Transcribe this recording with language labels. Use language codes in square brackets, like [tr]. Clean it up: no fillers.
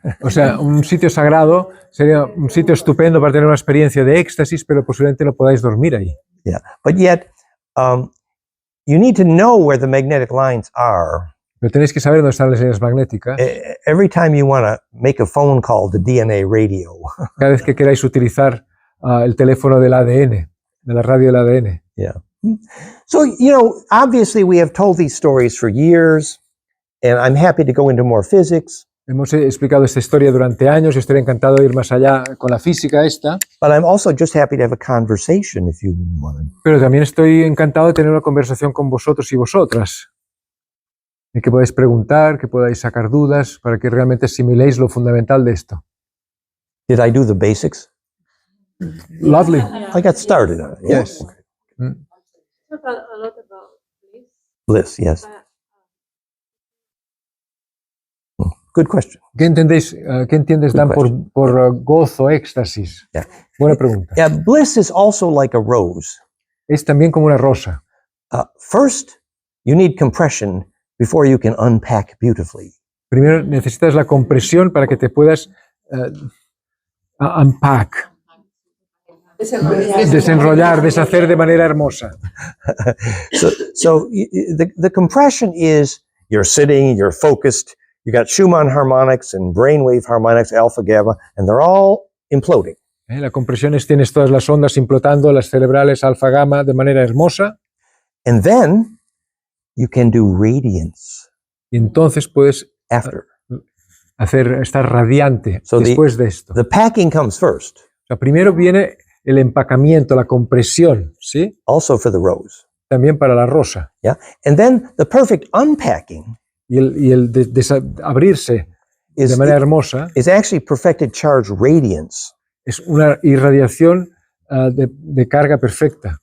[es] O sea, un sitio sagrado sería un sitio estupendo para tener una experiencia de éxtasis, pero posiblemente no podáis dormir ahí. [en] Yeah, but yet you need to know where the magnetic lines are. [es] Pero tenéis que saber dónde están las líneas magnéticas. [en] Every time you want to make a phone call to DNA radio. [es] Cada vez que queráis utilizar el teléfono del ADN, de la radio del ADN. [en] Yeah. So, obviously we have told these stories for years, and I'm happy to go into more physics. [es] Hemos explicado esta historia durante años y estoy encantado de ir más allá con la física esta. [en] But I'm also just happy to have a conversation if you want. [es] Pero también estoy encantado de tener una conversación con vosotros y vosotras. Y que podáis preguntar, que podáis sacar dudas, para que realmente asimiléis lo fundamental de esto. [en] Did I do the basics? Lovely. I got started on it. Yeah? Yes. Okay. Talk a lot about Bliss. Bliss, yes. Good question. [es] ¿Qué entiendes, Dan, por gozo, éxtasis? [en] Yeah. [es] Buena pregunta. [en] Yeah, bliss is also like a rose. [es] Es también como una rosa. [en] First, you need compression before you can unpack beautifully. [es] Primero necesitas la compresión para que te puedas unpack. Desenrollar, deshacer de manera hermosa. [en] So the compression is you're sitting, you're focused, you got Schumann harmonics and brainwave harmonics, alpha, gamma, and they're all imploding. [es] La compresión es tienes todas las ondas implotando, las cerebrales, alfa, gamma, de manera hermosa. [en] And then you can do radiance. [es] Y entonces puedes [en] after. [es] Estar radiante después de esto. [en] The packing comes first. [es] O sea, primero viene el empacamiento, la compresión, ¿sí? [en] Also for the rose. [es] También para la rosa. [en] Yeah. And then the perfect unpacking. [es] Y el abrirse de manera hermosa. [en] Is actually perfected charge radiance. [es] Es una irradiación de carga perfecta.